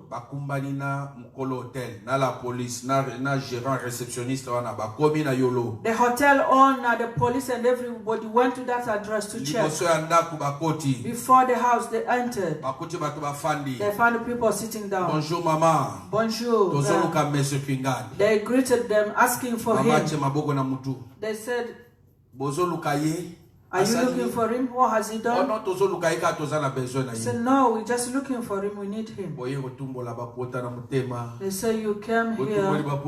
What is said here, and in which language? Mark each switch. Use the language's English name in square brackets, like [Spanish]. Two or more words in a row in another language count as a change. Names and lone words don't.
[English] The hotel owner, the police and everybody went to that address to check. Before the house they entered, they found people sitting down. [French] Bonjour mama. Bonjour. [English] They greeted them asking for him. They said, are you looking for him? What has he done? He said, no, we're just looking for him. We need him. They say, you came here.